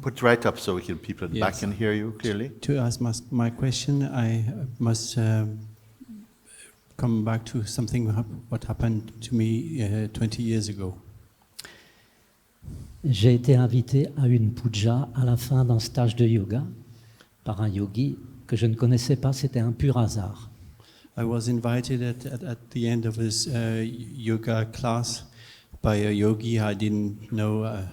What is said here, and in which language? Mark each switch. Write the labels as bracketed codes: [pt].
[en] Put right up so people at the back Yes. can hear you clearly. To ask my question, I must come back to something what happened to me 20 years ago. [fr] J'ai été invité à une puja à la fin d'un stage de yoga par un yogi que je ne connaissais pas, c'était un pur hasard. [en] I was invited at the end of his yoga class by a yogi I didn't know.